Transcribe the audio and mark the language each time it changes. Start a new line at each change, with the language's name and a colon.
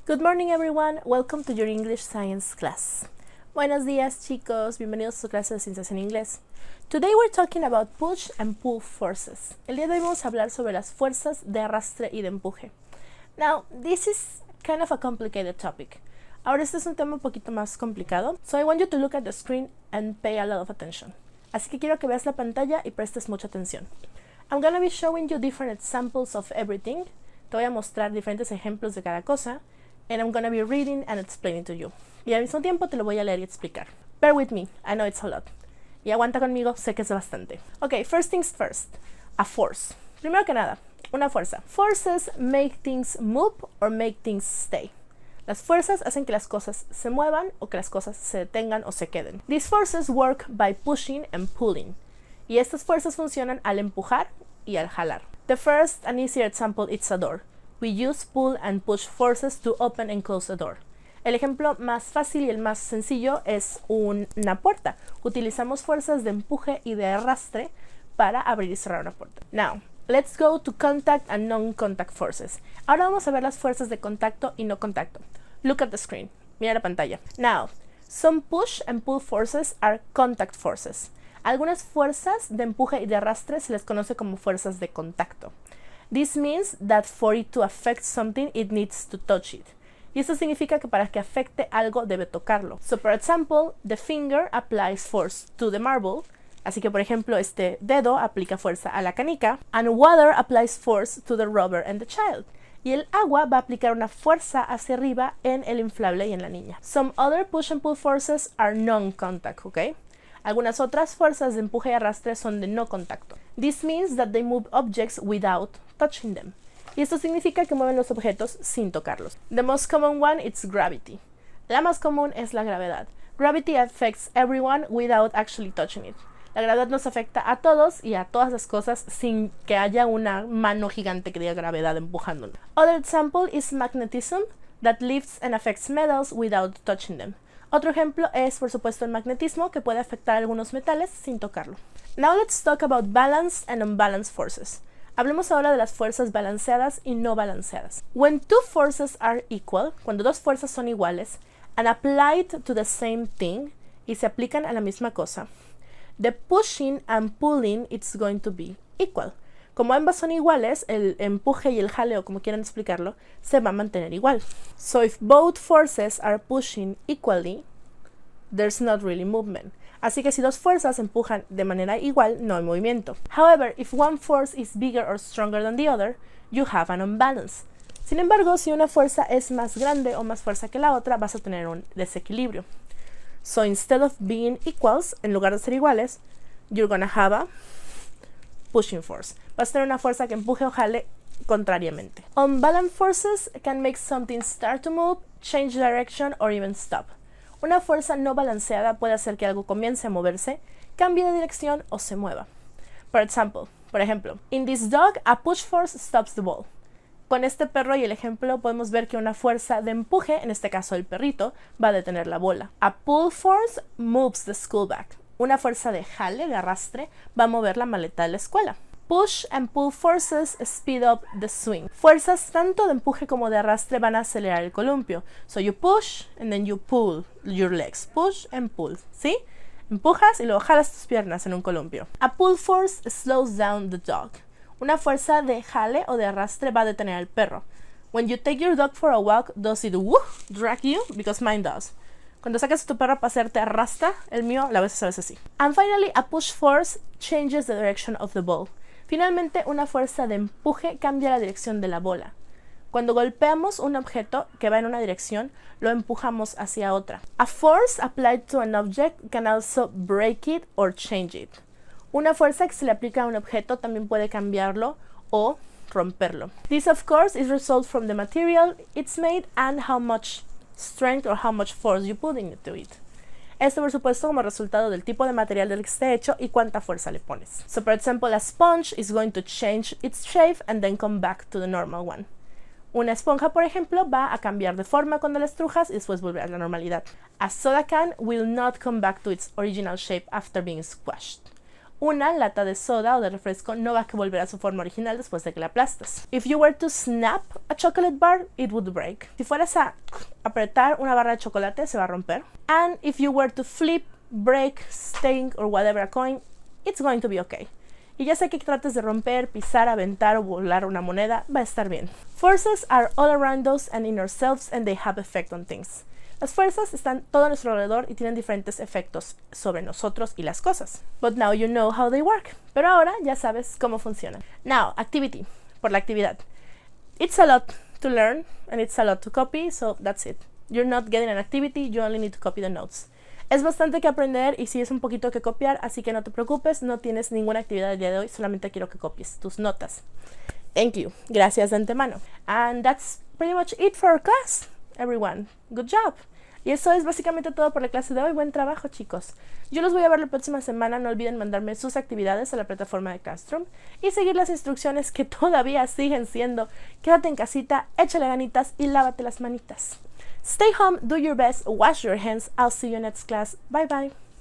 English: Good morning everyone, welcome to your English Science class.
Spanish: Buenos días chicos, bienvenidos a su clase de ciencias en inglés.
English: Today we're talking about push and pull forces.
Spanish: El día de hoy vamos a hablar sobre las fuerzas de arrastre y de empuje.
English: Now, this is kind of a complicated topic.
Spanish: Ahora este es un tema un poquito más complicado,
English: so I want you to look at the screen and pay a lot of attention.
Spanish: Así que quiero que veas la pantalla y prestes mucha atención.
English: I'm gonna be showing you different examples of everything.
Spanish: Te voy a mostrar diferentes ejemplos de cada cosa.
English: And I'm gonna be reading and explaining to you.
Spanish: Y al mismo tiempo te lo voy a leer y explicar.
English: Bear with me, I know it's a lot.
Spanish: Y aguanta conmigo, sé que es bastante.
English: Okay, first things first. A force.
Spanish: Primero que nada, una fuerza.
English: Forces make things move or make things stay.
Spanish: Las fuerzas hacen que las cosas se muevan o que las cosas se detengan o se queden.
English: These forces work by pushing and pulling.
Spanish: Y estas fuerzas funcionan al empujar y al jalar.
English: The first and easier example is a door. We use pull and push forces to open and close a door.
Spanish: El ejemplo más fácil y el más sencillo es una puerta. Utilizamos fuerzas de empuje y de arrastre para abrir y cerrar una puerta.
English: Now, let's go to contact and non-contact forces.
Spanish: Ahora vamos a ver las fuerzas de contacto y no contacto.
English: Look at the screen.
Spanish: Mira la pantalla.
English: Now, some push and pull forces are contact forces.
Spanish: Algunas fuerzas de empuje y de arrastre se les conoce como fuerzas de contacto.
English: This means that for it to affect something, it needs to touch it.
Spanish: Y esto significa que para que afecte algo debe tocarlo.
English: So, for example, the finger applies force to the marble.
Spanish: Así que, por ejemplo, este dedo aplica fuerza a la canica.
English: And water applies force to the rubber and the child.
Spanish: Y el agua va a aplicar una fuerza hacia arriba en el inflable y en la niña.
English: Some other push and pull forces are non-contact, ¿ok?
Spanish: Algunas otras fuerzas de empuje y arrastre son de no contacto.
English: This means that they move objects without touching them.
Spanish: Y esto significa que mueven los objetos sin tocarlos.
English: The most common one is gravity.
Spanish: La más común es la gravedad.
English: Gravity affects everyone without actually touching it.
Spanish: La gravedad nos afecta a todos y a todas las cosas sin que haya una mano gigante que diga gravedad empujándonos.
English: Other example is magnetism that lifts and affects metals without touching them.
Spanish: Otro ejemplo es, por supuesto, el magnetismo, que puede afectar a algunos metales sin tocarlo.
English: Now let's talk about balanced and unbalanced forces.
Spanish: Hablemos ahora de las fuerzas balanceadas y no balanceadas.
English: When two forces are equal,
Spanish: cuando dos fuerzas son iguales,
English: and applied to the same thing,
Spanish: y se aplican a la misma cosa,
English: the pushing and pulling is going to be equal.
Spanish: Como ambas son iguales, el empuje y el jaleo, como quieran explicarlo, se va a mantener igual.
English: So if both forces are pushing equally, there's not really movement.
Spanish: Así que si dos fuerzas empujan de manera igual, no hay movimiento.
English: However, if one force is bigger or stronger than the other, you have an unbalance.
Spanish: Sin embargo, si una fuerza es más grande o más fuerza que la otra, vas a tener un desequilibrio.
English: So instead of being equals,
Spanish: en lugar de ser iguales,
English: you're gonna have a pushing force.
Spanish: Vas a tener una fuerza que empuje o jale contrariamente.
English: Unbalanced forces can make something start to move, change direction, or even stop.
Spanish: Una fuerza no balanceada puede hacer que algo comience a moverse, cambie de dirección o se mueva. Por ejemplo,
English: in this dog, a push force stops the ball.
Spanish: Con este perro y el ejemplo podemos ver que una fuerza de empuje, en este caso el perrito, va a detener la bola.
English: A pull force moves the school bag.
Spanish: Una fuerza de jale, de arrastre, va a mover la maleta de la escuela.
English: Push and pull forces speed up the swing.
Spanish: Fuerzas tanto de empuje como de arrastre van a acelerar el columpio.
English: So you push and then you pull your legs. Push and pull. ¿Sí?
Spanish: Empujas y luego jalas tus piernas en un columpio.
English: A pull force slows down the dog.
Spanish: Una fuerza de jale o de arrastre va a detener al perro.
English: When you take your dog for a walk, does it drag you? Because mine does.
Spanish: Cuando sacas a tu perro a pasear te arrastra, el mío a veces sí.
English: And finally, a push force changes the direction of the ball.
Spanish: Finalmente, una fuerza de empuje cambia la dirección de la bola. Cuando golpeamos un objeto que va en una dirección, lo empujamos hacia otra.
English: A force applied to an object can also break it or change it.
Spanish: Una fuerza que se le aplica a un objeto también puede cambiarlo o romperlo.
English: This, of course, is result from the material it's made and how much strength or how much force you put into it.
Spanish: Esto, por supuesto, como resultado del tipo de material del que esté hecho y cuánta fuerza le pones.
English: So, for example, a sponge is going to change its shape and then come back to the normal one.
Spanish: Una esponja, por ejemplo, va a cambiar de forma cuando la estrujas y después volver a la normalidad.
English: A soda can will not come back to its original shape after being squashed.
Spanish: Una lata de soda o de refresco no va a volver a su forma original después de que la aplastas.
English: If you were to snap a chocolate bar, it would break.
Spanish: Si fueras a apretar una barra de chocolate, se va a romper.
English: And if you were to flip, break, stink, or whatever a coin, it's going to be okay.
Spanish: Y ya sea que trates de romper, pisar, aventar o volar una moneda, va a estar bien.
English: Forces are all around us and in ourselves and they have effect on things.
Spanish: Las fuerzas están todo a nuestro alrededor y tienen diferentes efectos sobre nosotros y las cosas.
English: But now you know how they work.
Spanish: Pero ahora ya sabes cómo funcionan.
English: Now, activity.
Spanish: Por la actividad.
English: It's a lot to learn and it's a lot to copy, so that's it. You're not getting an activity, you only need to copy the notes.
Spanish: Es bastante que aprender y sí es un poquito que copiar, así que no te preocupes, no tienes ninguna actividad el día de hoy, solamente quiero que copies tus notas.
English: Thank you.
Spanish: Gracias de antemano.
English: And that's pretty much it for our class, everyone. Good job.
Spanish: Y eso es básicamente todo por la clase de hoy. Buen trabajo, chicos. Yo los voy a ver la próxima semana. No olviden mandarme sus actividades a la plataforma de Classroom y seguir las instrucciones que todavía siguen siendo: quédate en casita, échale ganitas y lávate las manitas.
English: Stay home, do your best, wash your hands. I'll see you next class. Bye bye.